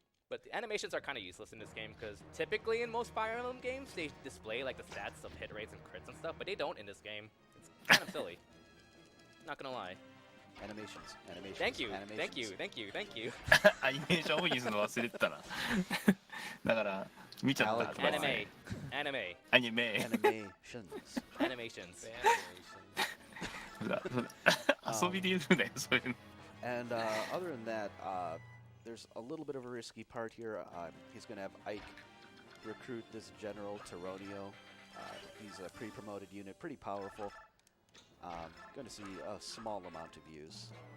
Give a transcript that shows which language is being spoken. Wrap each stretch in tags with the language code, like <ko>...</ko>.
<en>But the animations are kind of useless in this game because typically in most Fire Emblem games they display like the stats of hit rates and crits and stuff, but they don't in this game. It's kind of silly. Not gonna lie. animations. Thank you, animations. thank you, thank you, thank you.</en> <ja>アニメーションオフにするの忘れてたなだから見ちゃったとか</ja> <en>Anime, anime,</en> <ja>アニメ</ja> <en>Animations. animations.</en> <ja>そうだそうだ遊びで言うね、そういうの。</ja> <en>And other than that, there's a little bit of a risky part here. He's going to have Ike recruit this general, Tironio. He's a pre-promoted unit, pretty powerful. Going to see a small amount of use.</en>